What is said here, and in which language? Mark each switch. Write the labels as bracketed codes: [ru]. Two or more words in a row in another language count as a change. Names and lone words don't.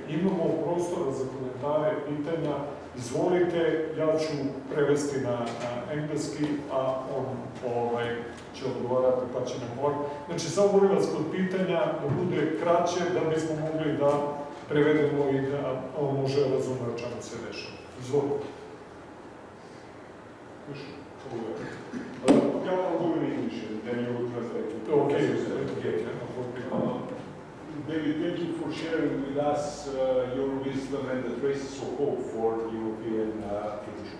[sr] Imamo prostora za komentare, pitanja, izvolite, ja ću prevesti na engleski, a on će odgovarati pa ćemo govoriti. Znači, samo molim vas kod pitanja da bude kraće, da bismo mogli da prevedemo i da on može razumjeti o čemu se dešava. Izvolite. [en] I'll do in English and then you will translate it. Okay. David, thank you for sharing with us your wisdom and the traces of hope for the European future.